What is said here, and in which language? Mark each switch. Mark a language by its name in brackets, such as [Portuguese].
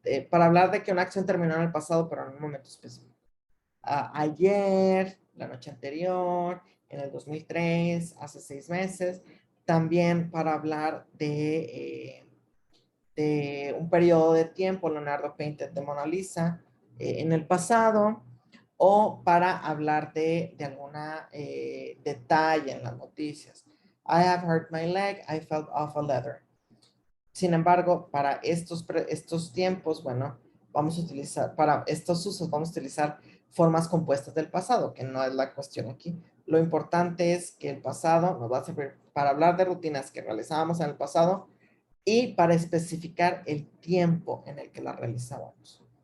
[Spanish] Para hablar de que una acción terminó en el pasado, pero en un momento específico. Ayer, la noche anterior, en el 2003, hace 6 meses. También para hablar de un periodo de tiempo, [English] Leonardo painted the Mona Lisa, [Spanish] en el pasado, o para hablar de alguna detalle en las noticias. [English] I have hurt my leg, I fell off a ladder. [Spanish] Sin embargo, para estos tiempos, bueno, vamos a utilizar, para estos usos vamos a utilizar formas compuestas del pasado, que no es la cuestión aquí. Lo importante es que el pasado nos va a servir para hablar de rutinas que realizábamos en el pasado y para especificar el tiempo en el que la realizábamos.